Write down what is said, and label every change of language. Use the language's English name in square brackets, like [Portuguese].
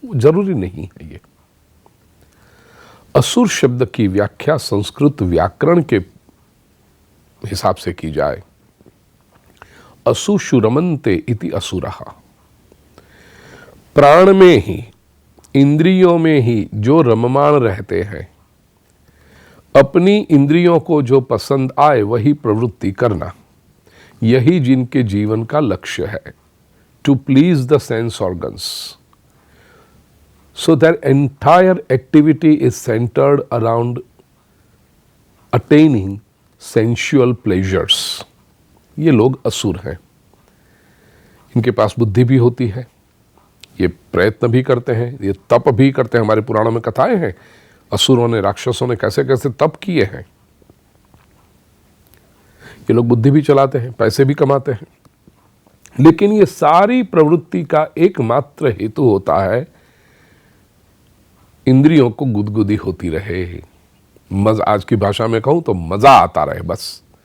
[Hindi] जरूरी नहीं है ये। असुर शब्द की व्याख्या संस्कृत व्याकरण के हिसाब से की जाए, [Sanskrit] असुषु रमन्ते इति असुरः, [Hindi] प्राण में ही, इंद्रियों में ही जो रममाण रहते हैं, अपनी इंद्रियों को जो पसंद आए वही प्रवृत्ति करना, यही जिनके जीवन का लक्ष्य है, [English] To please the sense organs. So their entire activity is centered around attaining sensual pleasures. [Hindi] ये लोग असुर हैं। इनके पास बुद्धि भी होती है, ये प्रयत्न भी करते हैं, ये तप भी करते हैं। हमारे पुराणों में कथाएं हैं, असुरों ने, राक्षसों ने कैसे कैसे तप किए हैं। ये लोग बुद्धि भी चलाते हैं, पैसे भी कमाते हैं, लेकिन ये सारी प्रवृत्ति का एकमात्र हेतु होता है इंद्रियों को गुदगुदी होती रहे, मजा, आज की भाषा में कहूं तो मजा आता रहे बस।